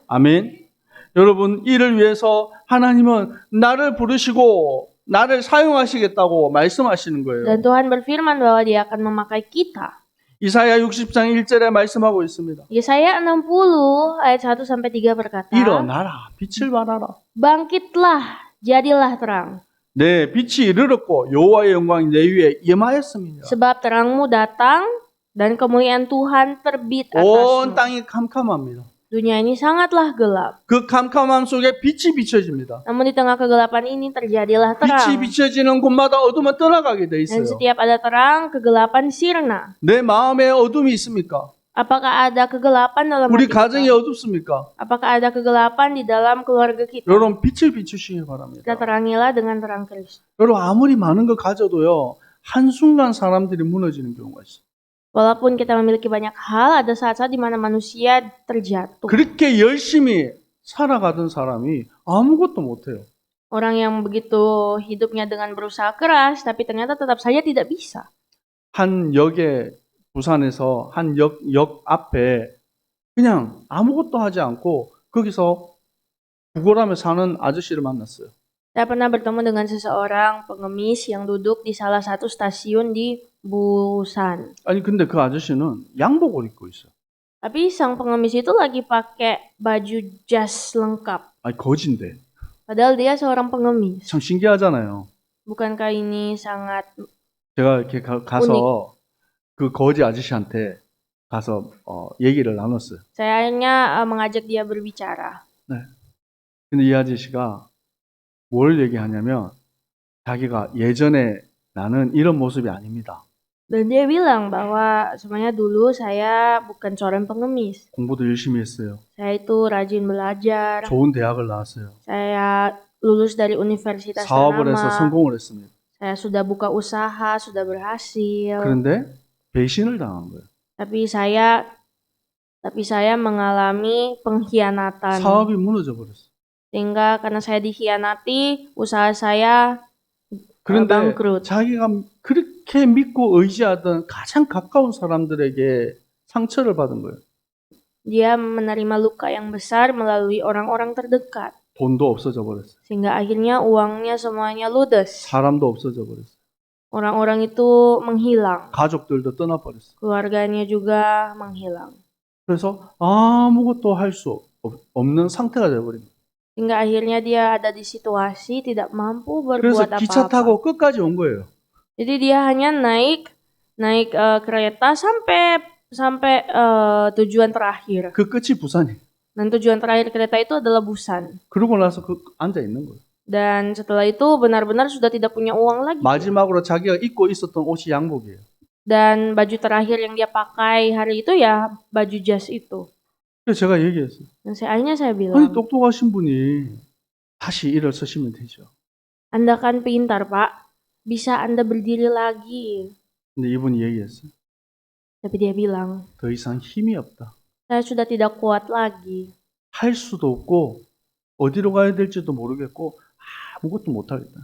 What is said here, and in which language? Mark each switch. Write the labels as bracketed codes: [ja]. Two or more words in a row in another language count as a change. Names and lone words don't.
[ko] 아멘. 여러분 이를 위해서 하나님은 나를 부르시고 나를 사용하시겠다고 말씀하시는 거예요. [id] Dan Tuhan berfirman bahwa Dia akan memakai kita. [ko] 이사야 60장 1절에 말씀하고 있습니다. [id] Yesaya 60 ayat 1 sampai 3 berkata, [ko] 일어나라 빛을 발하라. [id] Bangkitlah, jadilah terang. [ko] 내 빛이 이르렀고 여호와의 영광이 내 위에 임하였습니다. [id] Sebab terangmu datang dan kemuliaan Tuhan terbit [ko] 온 [id] atasmu. [ko] 땅이 캄캄합니다. [id] Dunia ini sangatlah gelap. [ko] 그 캄캄함 속에 빛이 비춰집니다. [id] Namun di tengah kegelapan ini terjadilah terang. [ko] 빛이 비춰지는 곳마다 어둠은 떠나가게 돼 [id] Dan [ko] 있어요. [id] setiap ada terang, kegelapan sirna. [ko] 내 마음에 어둠이 있습니까? [id] Apakah ada kegelapan dalam [ko] 우리 [id] hati [ko] 가정이 [id] kita? [ko] 어둡습니까? [id] Apakah ada kegelapan di dalam keluarga kita? [ko] 여러분 빛을 비추시기 바랍니다. [id] Kita terangilah dengan terang Kristus. [ko] 여러분 아무리 많은 거 가져도요 한순간 사람들이 무너지는 경우가 있어요. [id] Walaupun kita memiliki banyak hal, ada saat-saat di mana manusia terjatuh. [ko] 그렇게 열심히 살아가던 사람이 아무것도 못해요. [id] Orang yang begitu hidupnya dengan berusaha keras, tapi ternyata tetap saja tidak bisa. [ko] 한 역에 부산에서 한 역 앞에 그냥 아무것도 하지 않고 거기서 구걸하며 사는 아저씨를 만났어요. [id] Saya pernah bertemu dengan seseorang pengemis yang duduk di salah satu stasiun di Busan. [ko] 아니 근데 그 아저씨는 양복을 입고 있어요. [id] Tapi sang pengemis itu lagi pakai baju jas lengkap. [ko] 아니 거지인데 [id] Padahal dia seorang pengemis. [ko] 참 신기하잖아요. [id] Bukankah ini sangat [ko] 제가 이렇게 가서 그 거지 아저씨한테 가서 얘기를 나눴어요. [id] Saya hanya mengajak dia berbicara. [ko] 네. 근데 이 아저씨가 뭘 얘기하냐면 자기가 예전에 나는 이런 모습이 아닙니다. [id] Dan dia bilang bahwa sebenarnya dulu saya bukan seorang pengemis. [ko] 공부도 열심히 했어요. [id] Saya itu rajin belajar. [ko] 좋은 대학을 나왔어요. [id] Saya lulus dari universitas [ko] 사업을 해서 [id] ternama. [ko] 성공을 했습니다. [id] Saya sudah buka usaha, sudah berhasil. [ko] 그런데 배신을 당한 거예요. [id] Tapi saya mengalami pengkhianatan. [ko] 사업이 무너져 버렸어요. [id] Sehingga karena saya dikhianati, usaha saya [ko] 그런데 [id] bangkrut. [ko] 자기가 그렇게 믿고 의지하던 가장 가까운 사람들에게 상처를 받은 거예요. [id] Dia menerima luka yang besar melalui orang-orang terdekat. [ko] 돈도 없어져 버렸어요. [id] Sehingga akhirnya uangnya semuanya ludes. [ko] 사람도 없어져 버렸어요. [id] Orang-orang itu menghilang. [ko] 가족들도 떠나버렸어요. [id] Keluarganya juga menghilang. [ko] 그래서 아무것도 할 수 없는 상태가 되어버립니다. [id] Hingga akhirnya dia ada di situasi tidak mampu [ko] 그래서 [id] berbuat [ko] 기차 [id] apa-apa. [ko] 타고 끝까지 온 거예요. [id] Jadi dia hanya naik kereta sampai tujuan terakhir. [ko] 그 끝이 부산이에요. [id] Dan tujuan terakhir kereta itu adalah Busan. [ko] 그러고 나서 앉아 있는 거예요. [id] Dan setelah itu benar-benar sudah tidak punya uang lagi. [ko] 마지막으로 자기가 입고 있었던 옷이 양복이에요. [id] Dan baju terakhir yang dia pakai hari itu ya baju jas itu. [ko] 그래서 제가 얘기했어요. [id] Dan akhirnya saya [ko] 아니 [id] bilang, [ko] 똑똑하신 분이 다시 일어서시면 되죠. [id] Anda kan pintar Pak, bisa Anda berdiri lagi. [ko] 근데 이분이 얘기했어요. [id] Tapi dia bilang, [ko] 더 이상 힘이 없다. [id] saya sudah tidak kuat lagi. [ko] 할 수도 없고 어디로 가야 될지도 모르겠고 아무것도 못하겠다.